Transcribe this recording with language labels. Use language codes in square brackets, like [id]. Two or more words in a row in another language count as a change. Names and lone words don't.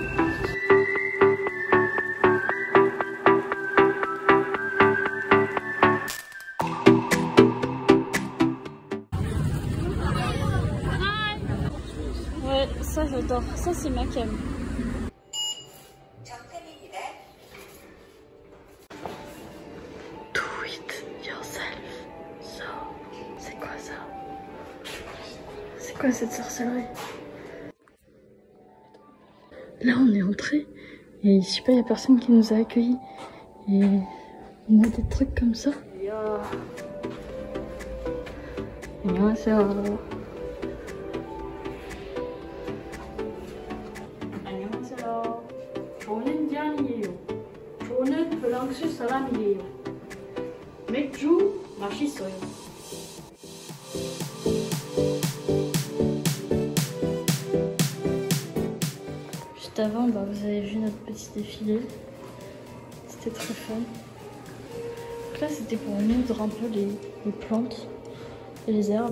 [fr] Ouais, ça j'adore. Ça c'est ma cam. [en] Do it yourself. [fr] So, c'est quoi ça? C'est quoi cette sorcellerie? Là on est entré et je sais pas, il y a personne qui nous a accueillis et on a des trucs comme ça. [ko] 안녕하세요. 안녕하세요. 저는 지안이에요. 저는 프랑스 사람이에요. 맥주 맛있어요. [fr] Juste avant, bah, vous avez vu notre petit défilé. C'était très fun. Donc là, c'était pour moudre un peu les plantes et les herbes.